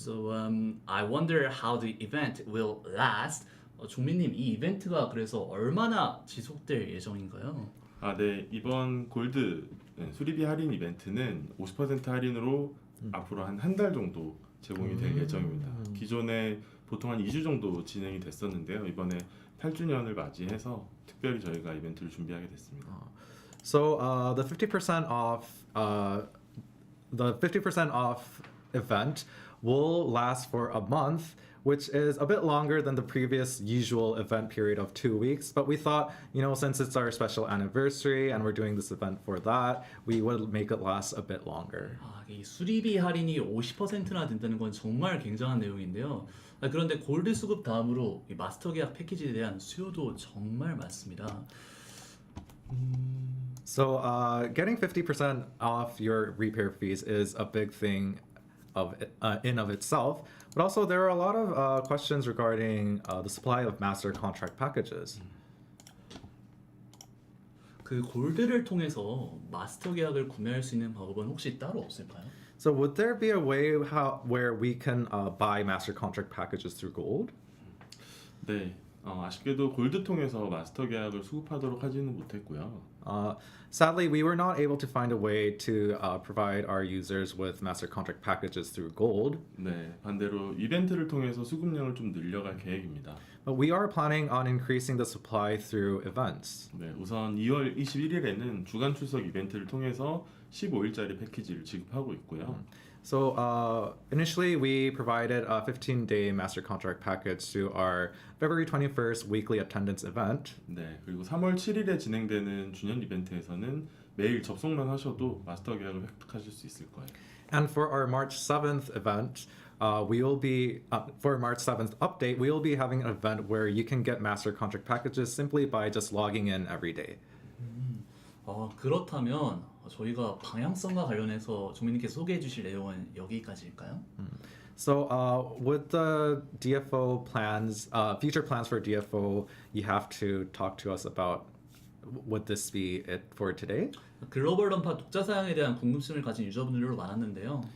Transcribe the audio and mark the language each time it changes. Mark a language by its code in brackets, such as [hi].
[en] So I wonder how the event will last. [ko] 종민님, 이 이벤트가 그래서 얼마나 지속될 예정인가요? 아, 네, 이번 골드 수리비 할인 이벤트는 50% 할인으로 앞으로 한 달 정도 제공이 될 예정입니다. 기존에 보통 한 2주 정도 진행이 됐었는데요. 이번에 8주년을 맞이해서 특별히 저희가 이벤트를 준비하게 됐습니다. [en] So the 50% off event will last for a month, which is a bit longer than the previous usual event period of 2 weeks. But we thought, since it's our special anniversary and we're doing this event for that, we would make it last a bit longer. [ko] 이 수리비 할인이 50%나 된다는 건 정말 굉장한 내용인데요. 그런데 골드 수급 다음으로 이 마스터 계약 패키지에 대한 수요도 정말 많습니다. [en] So getting 50% off your repair fees is a big thing in of itself, but also there are a lot of questions regarding the supply of master contract packages. [ko] 그 골드를 통해서 마스터 계약을 구매할 수 있는 방법은 혹시 따로 없을까요? [en] So would there be a way where we can buy master contract packages through gold? [ko] 네, 아쉽게도 골드 통해서 마스터 계약을 수급하도록 하지는 못했고요. [en] Sadly, we were not able to find a way to provide our users with master contract packages through gold. [ko] 네, 반대로 이벤트를 통해서 수급량을 좀 늘려갈 계획입니다. [en] But we are planning on increasing the supply through events. [ko] 네, 우선 2월 21일에는 주간 출석 이벤트를 통해서 15일짜리 패키지를 지급하고 있고요. [en] So initially, we provided a 15-day master contract package to our February 21st weekly attendance event. [ko] 네, 그리고 3월 7일에 진행되는 주년 이벤트에서는 매일 접속만 하셔도 마스터 계약을 획득하실 수 있을 거예요. [en] And for our March 7th event, we will be for March 7th update, we will be having an event where you can get master contract packages simply by just logging in every day. [ko] 그렇다면 저희가 방향성과 관련해서 종민님께서 소개해 주실 내용은 여기까지일까요? [en] So, with the DFO plans, future plans for DFO, you have to talk to us about. Would this be it for today? [ko] 글로벌 던파 독자 사양에 대한 궁금증을 가진 유저분들도 많았는데요.